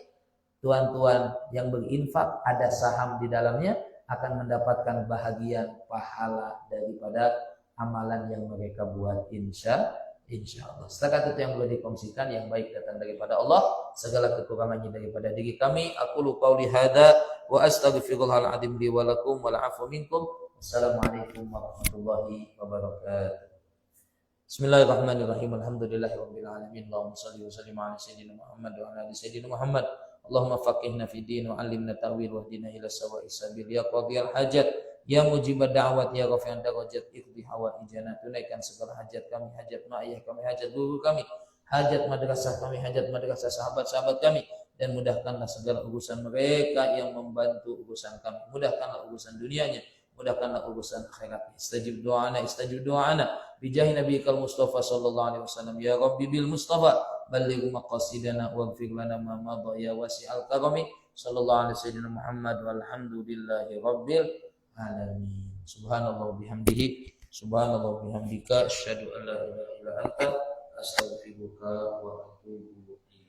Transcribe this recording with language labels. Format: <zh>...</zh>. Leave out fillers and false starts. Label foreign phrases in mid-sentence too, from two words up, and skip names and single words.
<ms>Tuan-tuan yang berinfak ada saham di dalamnya akan mendapatkan bahagian pahala daripada amalan yang mereka buat</ms> <ar>إن شاء الله.</ar> <ms>Setakat itu yang boleh dikongsikan, yang baik datang daripada Allah, segala kekurangannya daripada diri kami.</ms> <ar>أقول قولي هذا وأستغفر الله العظيم لي ولكم والعفو منكم. السلام عليكم ورحمة الله وبركاته. بسم الله الرحمن الرحيم. الحمد لله رب العالمين. اللهم صل وسلم على سيدنا محمد وعلى آل سيدنا محمد. اللهم فقهنا في الدين وعلمنا التأويل واهدنا إلى سواء السبيل يا قاضي الحاجات يا مجيب الدعوات يا رافع الدرجات اقض حوائجنا.</ar> <ms>Tunaikan segala hajat kami, hajat ma'iyah kami, hajat guru kami, hajat madrasah kami, hajat madrasah sahabat-sahabat kami, dan mudahkanlah segala urusan mereka yang membantu urusan kami. Mudahkanlah urusan dunianya, mudahkanlah urusan akhiratnya.</ms> <ar>استجب دعاءنا بجاه نبيك المصطفى صلى الله عليه وسلم. يا رب بالمصطفى بلغ مقاصدنا واغفر لنا ما مضى يا واسع الكرم. صلى الله عليه وسلم محمد والحمد لله رب العالمين. سبحان الله بحمده، سبحان الله بحمدك، أشهد أن لا إله إلا أنت، أستغفرك وأتوب</ar>